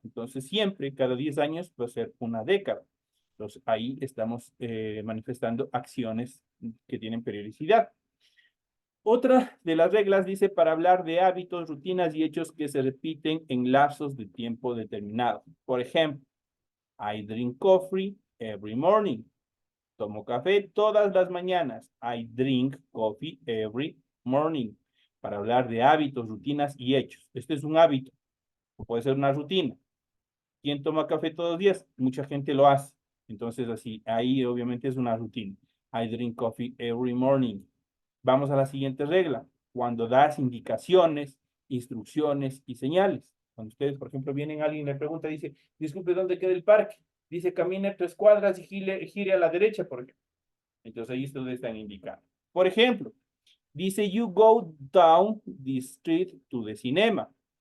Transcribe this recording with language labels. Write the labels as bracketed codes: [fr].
[es] Entonces, siempre, cada 10 años va a ser una década. Entonces, ahí estamos manifestando acciones que tienen periodicidad. Otra de las reglas dice para hablar de hábitos, rutinas y hechos que se repiten en lapsos de tiempo determinado. [en] Por ejemplo, I drink coffee every morning. [es] Tomo café todas las mañanas. [en] I drink coffee every morning. [es] Para hablar de hábitos, rutinas y hechos. Este es un hábito, o puede ser una rutina. ¿Quién toma café todos los días? Mucha gente lo hace. Entonces, así, ahí obviamente es una rutina. [en] I drink coffee every morning. [es] Vamos a la siguiente regla. Cuando das indicaciones, instrucciones y señales. Cuando ustedes, por ejemplo, vienen alguien y le pregunta, dice, disculpe, ¿dónde queda el parque? Dice, camine 3 cuadras y gire a la derecha, por ejemplo. Entonces ahí ustedes están indicando. [en] Por ejemplo, dice, you go down the street to the cinema.